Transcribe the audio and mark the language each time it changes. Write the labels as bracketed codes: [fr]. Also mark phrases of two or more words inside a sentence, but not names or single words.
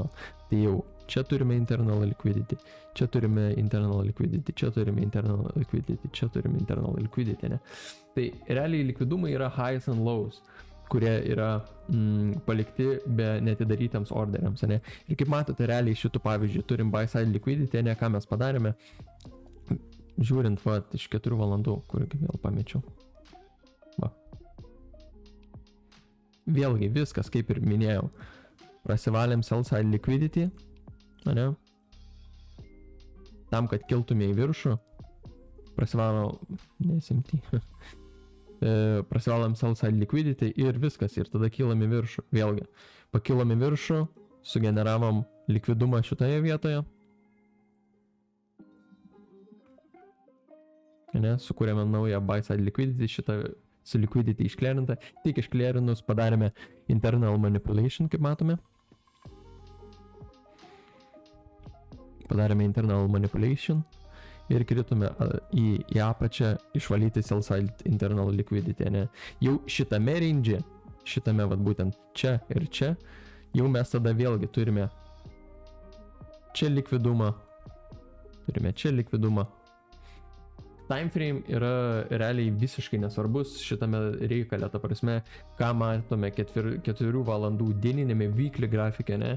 [lt] Tai jau čia turime [en] internal liquidity, [lt] čia turime [en] internal liquidity, [lt] čia turime [en] internal liquidity, [lt] čia turime [en] internal liquidity, [lt] ne. Tai realiai likvidumai yra [en] highs and lows, [lt] kurie yra palikti be netidarytams orderiams, ne. Ir kaip matote, realiai šitų pavyzdžių turim [en] buy side liquidity, [lt] ne, ką mes padarėme, žiūrint, va, iš 4 valandų, kurgi vėl pamečiau. Va. Vėlgi viskas, kaip ir minėjau, prasivalėm [en] sell side liquidity, [lt] ne, tam, kad kiltume į viršų, prasivalėm, nesimti. prasivalam [en] sell side liquidity [lt] ir viskas, ir tada kylam į viršų. Vėlgi, pakilom į viršų, sugeneravom likvidumą šitoje vietoje. Sukūrėme naują [en] buy side liquidity, [lt] šitą su liquidity išklerinta, tik išklerinus padarėme [en] internal manipulation, [lt] kaip matome. Padarėme [en] internal manipulation [lt] ir kritome į apačią išvalyti [en] sell side internal liquidity, [lt] ne? Jau šitame range, šitame vat būtent čia ir čia, jau mes tada vėlgi turime čia likvidumą, [en] Time frame [lt] yra realiai visiškai nesvarbus šitame reikale, ta prasme, ką matome 4 valandų dieninėme weekly grafike, ne?